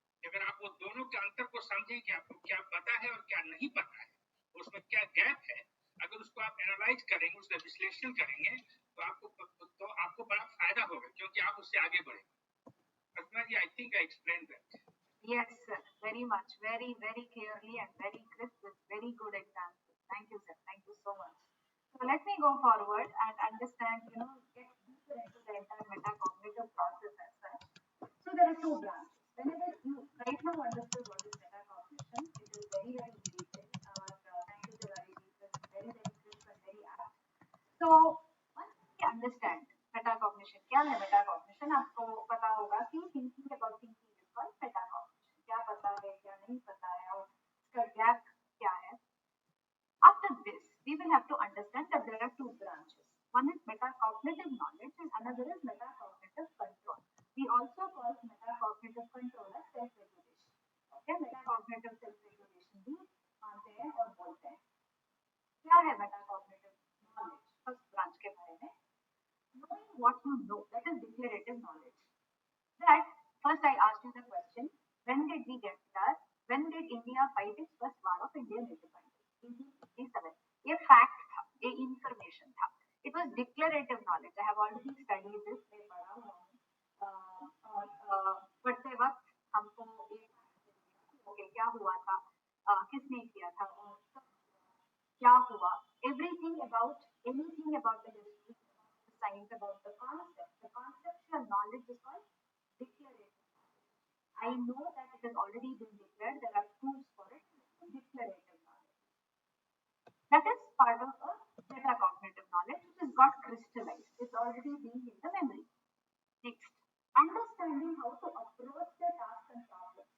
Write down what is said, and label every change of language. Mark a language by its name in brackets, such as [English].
[Hindi] अगर आप वो दोनों के अंतर को समझें कि आपको क्या पता है और क्या नहीं पता है, उसमें क्या गैप है, अगर उसको आप एनालाइज करेंगे, उसका विश्लेषण करेंगे तो आपको बड़ा फायदा होगा, क्योंकि आप उससे आगे बढ़ेंगे। [English] Pratima ji, I think I explain that. Yes, sir. Very much. Very, very clearly and very crisp with very good examples. Thank you, sir. Thank you so much. So let me go forward and understand, get deeper into the entire metacognitive process as such. So there are two branches. Whenever you right now understood what is metacognition, it is very, very detailed. Thank you, Tiwari. It is very, very crisp and very apt. So once we understand metacognition, [Hindi] क्या है metacognition? आपको पता होगा कि [English] thinking about thinking is called metacognition. [Hindi] क्या पता है, क्या नहीं पता है, और इसका gap क्या है? [English] After this, we will have to understand that there are two branches. One is metacognitive knowledge and another is metacognitive control. We also call metacognitive control as self-regulation. [Hindi] Okay, metacognitive self-regulation भी मानते हैं और बोलते हैं। क्या है [English] metacognitive knowledge? First branch [Hindi] के बारे में, [English] knowing what you know, that is declarative knowledge. That first I asked you the question, when did we get that? When did India fight its first war of Indian independence? 1857. [Hindi] ये fact था, ये information था. [English] It was declarative knowledge. I have already studied this. [Hindi] मैं पढ़ा हुआ हूँ और पढ़ते वक्त हमको ओके क्या हुआ था, किसने किया था और क्या हुआ, [English] everything about anything about the history, the science, about the concept. The conceptual knowledge is called declarative. I know that it has already been declared. There are proofs for it. Declarative knowledge. That is part of a metacognitive knowledge which has got crystallized. It's already being in the memory. Next, understanding how to approach the task and problem.